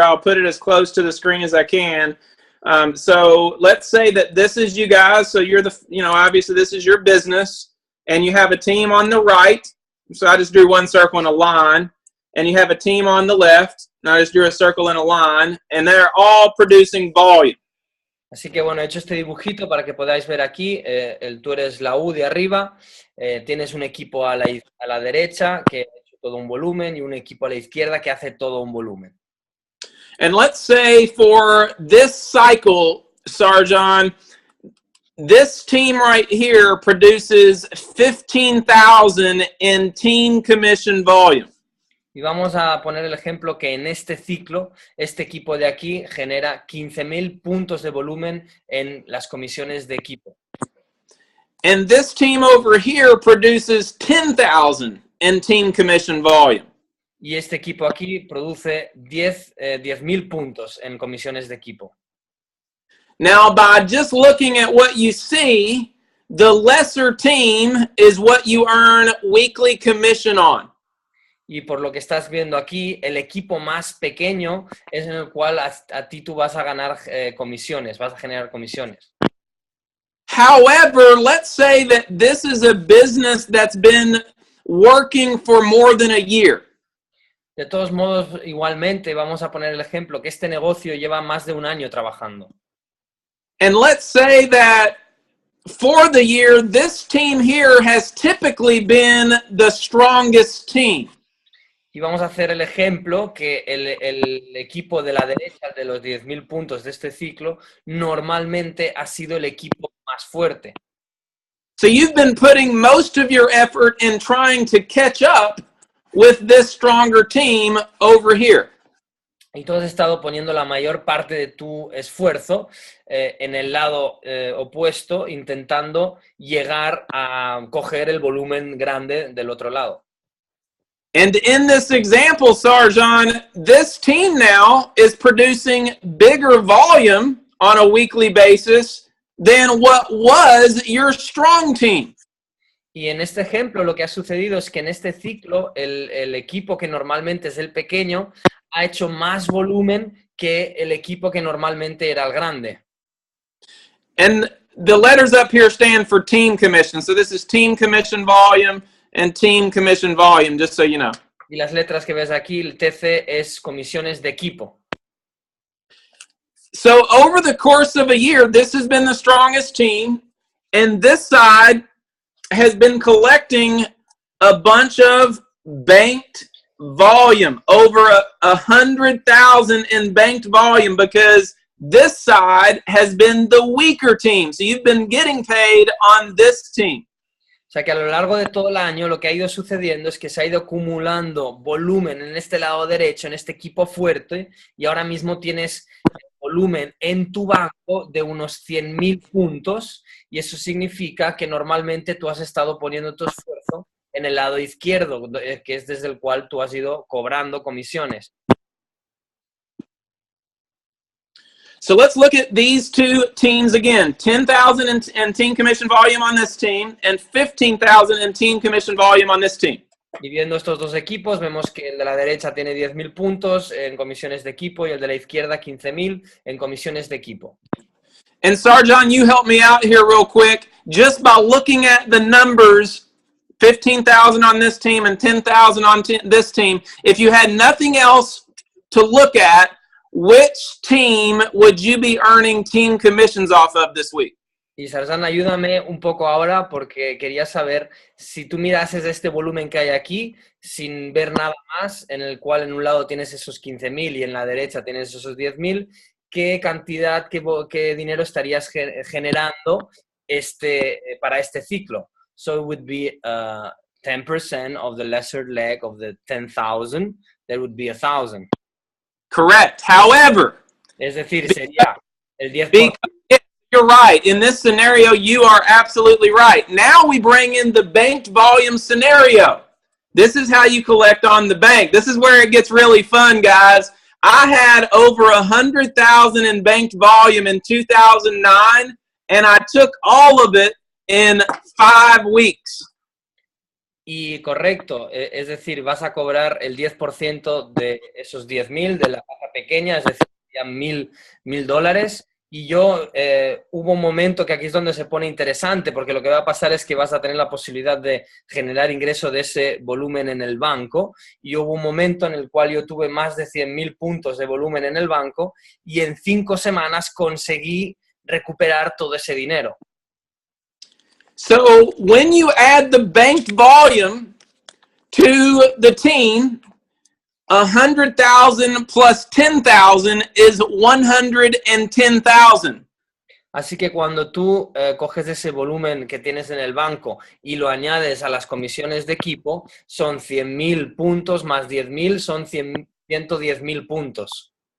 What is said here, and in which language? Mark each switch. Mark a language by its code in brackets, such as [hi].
[en] I'll put it as close to the screen as I can. So let's say that this is you guys. So you're obviously this is your business, and you have a team on the right. So I just drew one circle and a line, and you have a team on the left. And I just drew a circle and a line, and they're all producing volume. [es] Así que bueno, he hecho este dibujito para que podáis ver aquí. Tú eres la U de arriba, tienes un equipo a la derecha que ha hecho todo un volumen y un equipo a la izquierda que hace todo un volumen. [en] And let's say for this cycle, Sarjan, this team right here produces 15,000 in team commission volume. [es] Y vamos a poner el ejemplo que en este ciclo, este equipo de aquí genera 15,000 puntos de volumen en las comisiones de equipo. [en] And this team over here produces 10,000 in team commission volume. [es] Y este equipo aquí produce 10,000 puntos en comisiones de equipo. [en] Now, by just looking at what you see, the lesser team is what you earn weekly commission on. [es] Y por lo que estás viendo aquí, el equipo más pequeño es en el cual a ti tú vas a ganar comisiones, vas a generar comisiones. [en] However, let's say that this is a business that's been working for more than a year. [es] De todos modos, igualmente, vamos a poner el ejemplo que este negocio lleva más de un año trabajando. [en] And let's say that for the year, this team here has typically been the strongest team. [es] Y vamos a hacer el ejemplo que el equipo de la derecha de los 10,000 puntos de este ciclo normalmente ha sido el equipo más fuerte. [en] So you've been putting most of your effort in trying to catch up with this stronger team over here. [es] Y tú has estado poniendo la mayor parte de tu esfuerzo en el lado opuesto, intentando llegar a coger el volumen grande del otro lado. [en] And in this example, Sarjan, this team now is producing bigger volume on a weekly basis than what was your strong team. [es] Y en este ejemplo lo que ha sucedido es que en este ciclo el equipo que normalmente es el pequeño ha hecho más volumen que el equipo que normalmente era el grande. [en] And the letters up here stand for team commission. So this is team commission volume and team commission volume, just so you know. [es] Y las letras que ves aquí, el TC es comisiones de equipo. [en] So over the course of a year, this has been the strongest team, and this side has been collecting a bunch of banked volume, over 100,000 in banked volume, because this side has been the weaker team. So you've been getting paid on this team. [es] O sea que a lo largo de todo el año lo que ha ido sucediendo es que se ha ido acumulando volumen en este lado derecho, en este equipo fuerte, y ahora mismo tienes volumen en tu banco de unos 100,000 puntos, y eso significa que normalmente tú has estado poniendo tu esfuerzo en el lado izquierdo, que es desde el cual tú has ido cobrando comisiones. [en] So let's look at these two teams again. 10,000 in team commission volume on this team and 15,000 in team commission volume on this team. [es] Y viendo estos dos equipos, vemos que el de la derecha tiene 10,000 puntos en comisiones de equipo y el de la izquierda 15,000 en comisiones de equipo. [en] And Sarjan, you help me out here real quick. Just by looking at the numbers, 15,000 on this team and 10,000 on this team, if you had nothing else to look at, which team would you be earning team commissions off of this week? [es] Y Sarjan, ayúdame un poco ahora porque quería saber si tú mirases este volumen que hay aquí sin ver nada más, en el cual en un lado tienes esos 15,000 y en la derecha tienes esos 10,000, ¿qué cantidad, qué dinero estarías generando para este ciclo? [en] So it would be 10% of the lesser leg of the 10,000, that would be 1,000. Correct. However, [es] es decir, sería el 10%. [en] You're right. In this scenario, you are absolutely right. Now we bring in the banked volume scenario. This is how you collect on the bank. This is where it gets really fun, guys. I had over 100,000 in banked volume in 2009, and I took all of it in 5 weeks. [es] Y correcto, es decir, vas a cobrar el 10% de esos 10,000 de la caja pequeña, es decir, ya $1,000. Y yo, hubo un momento que aquí es donde se pone interesante, porque lo que va a pasar es que vas a tener la posibilidad de generar ingreso de ese volumen en el banco. Y hubo un momento en el cual yo tuve más de 100,000 puntos de volumen en el banco y en 5 semanas conseguí recuperar todo ese dinero. [en] So when you add the banked volume to the team, 100,000 plus 10,000 is 110,000. [es] Así que cuando tú coges ese volumen que tienes en el banco y lo añades a las comisiones de equipo, son 100,000 puntos más 10,000, son 110,000 puntos.